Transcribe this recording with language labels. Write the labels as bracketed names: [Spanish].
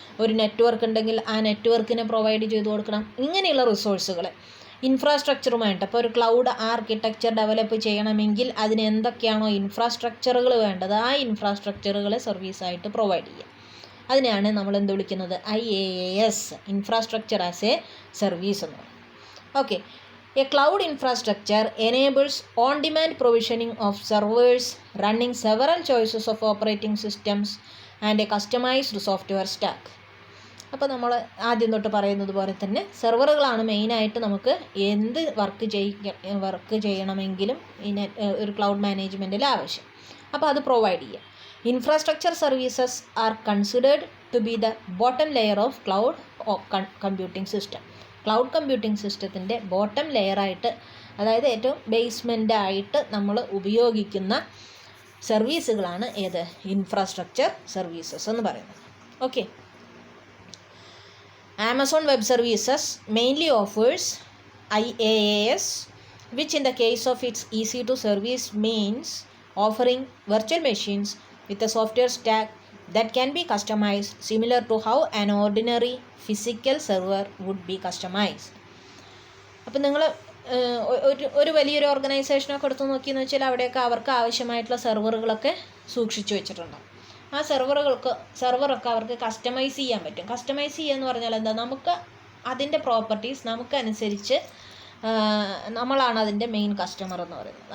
[Malayalam] ഒരു നെറ്റ്വർക്ക് ഉണ്ടെങ്കിൽ ആ നെറ്റ്വർക്കിനെ പ്രൊവൈഡ് ചെയ്ത് കൊടുക്കണം. ഇങ്ങനെയുള്ള റിസോഴ്സുകൾ ഇൻഫ്രാസ്ട്രക്ചറുമായിട്ട്, അപ്പോൾ ഒരു ക്ലൗഡ് ആർക്കിടെക്ചർ ഡെവലപ്പ് ചെയ്യണമെങ്കിൽ അതിന് എന്തൊക്കെയാണോ ഇൻഫ്രാസ്ട്രക്ചറുകൾ വേണ്ടത് ആ ഇൻഫ്രാസ്ട്രക്ചറുകളെ സർവീസായിട്ട് പ്രൊവൈഡ് ചെയ്യുക. അതിനെയാണ് നമ്മൾ എന്ത് വിളിക്കുന്നത്, IaaS, infrastructure as A service എന്ന് പറയും. [English] Okay, a cloud infrastructure enables on-demand provisioning of servers running several choices of operating systems and a customized software stack. [Malayalam] അപ്പോൾ നമ്മൾ ആദ്യം തൊട്ട് പറയുന്നത് പോലെ തന്നെ സെർവറുകളാണ് മെയിനായിട്ട് നമുക്ക് എന്ത് വർക്ക് ചെയ്യണമെങ്കിലും ഒരു ക്ലൗഡ് മാനേജ്മെൻറ്റിൽ ആവശ്യം. അപ്പോൾ അത് പ്രൊവൈഡ് ചെയ്യുക. [English] Infrastructure services are considered to be the bottom layer of cloud computing system. [Malayalam] Cloud computing സിസ്റ്റത്തിൻ്റെ ബോട്ടം ലെയറായിട്ട്, അതായത് ഏറ്റവും ബേസ്മെൻ്റായിട്ട് നമ്മൾ ഉപയോഗിക്കുന്ന സർവീസുകളാണ് ഏത്, ഇൻഫ്രാസ്ട്രക്ചർ സർവീസസ് എന്ന് പറയുന്നത്. [English] Okay, Amazon web services mainly offers IaaS, which in the case of its easy to service means offering virtual machines with a software stack that can be customized similar to how an ordinary physical server would be customized. [Malayalam] അപ്പോൾ നിങ്ങൾ ഒരു വലിയൊരു ഓർഗനൈസേഷനൊക്കെ എടുത്ത് നോക്കിയെന്ന് വെച്ചാൽ അവിടെയൊക്കെ അവർക്ക് ആവശ്യമായിട്ടുള്ള സെർവറുകളൊക്കെ സൂക്ഷിച്ചു വെച്ചിട്ടുണ്ടാകും. ആ സെർവറൊക്കെ അവർക്ക് കസ്റ്റമൈസ് ചെയ്യാൻ പറ്റും. കസ്റ്റമൈസ് ചെയ്യുക എന്ന് പറഞ്ഞാൽ എന്താ, നമുക്ക് അതിൻ്റെ പ്രോപ്പർട്ടീസ് നമുക്കനുസരിച്ച് നമ്മളാണ് അതിൻ്റെ മെയിൻ കസ്റ്റമർ എന്ന് പറയുന്നത്.